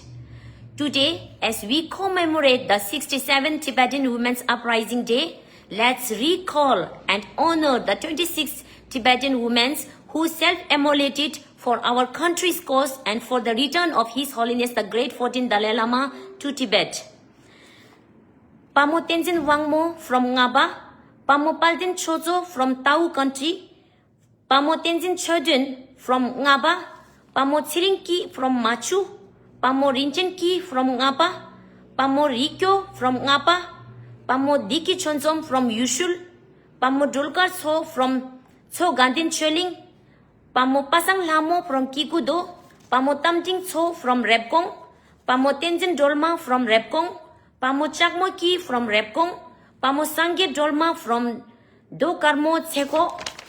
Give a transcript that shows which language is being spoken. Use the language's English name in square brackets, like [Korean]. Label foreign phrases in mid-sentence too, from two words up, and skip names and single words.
[English] Today, as we commemorate the 67th Tibetan Women's Uprising Day, let's recall and honor the 26 Tibetan women who self-immolated for our country's cause and for the return of His Holiness the Great 14th Dalai Lama to Tibet. Pamo Tenzin Wangmo from Ngaba, Pamo Palden Chozo from Tau country, Pamo Tenzin Chodun from Ngaba, Pamo Tsirinki from Machu, Pamo Rinchen from Ngaba, Pamo Rikyo from Ngaba, Pamo Diki Chonzom from Yushul, Pamo Dulkar So from Cho Gandin Choling, Pamo Pasang Lamo from Kikudo, Pamo Tamting Cho from Repkong, Pamo Tenzin Dolma from Repkong, Pamo Chakmo Ki from Repkong, Pamo Sangye Dolma from Do Karmo Tseko,